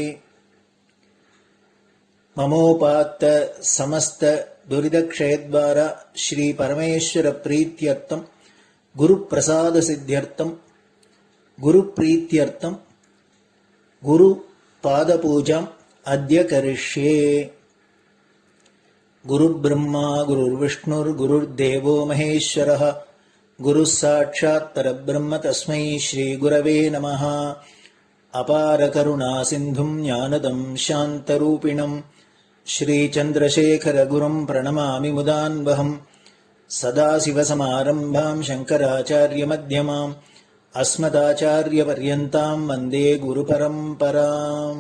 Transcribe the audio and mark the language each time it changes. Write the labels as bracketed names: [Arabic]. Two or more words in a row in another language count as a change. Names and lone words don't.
[Sanskrit] ममोपात्त समस्त दुरितक्षयद्वार श्री परमेश्वर प्रीत्यर्थं गुरु प्रसाद सिद्ध्यर्थं गुरु प्रीत्यर्थं गुरु पादपूजां अद्य करिष्ये. गुरुर् ब्रह्मा गुरुर् विष्णुर् गुरुर् देवो महेश्वरः गुरु साक्षात् परब्रह्म तस्मै श्री गुरवे नमः. अपार करुणा सिन्धुं ज्ञानदं शान्तरूपिणम् श्रीचन्द्रशेखर गुरुं प्रणमामि मुदान्वहम्. सदाशिवसमारम्भां शङ्कराचार्य मध्यमाम् अस्मदाचार्य पर्यन्तां वन्दे गुरु परम्पराम्.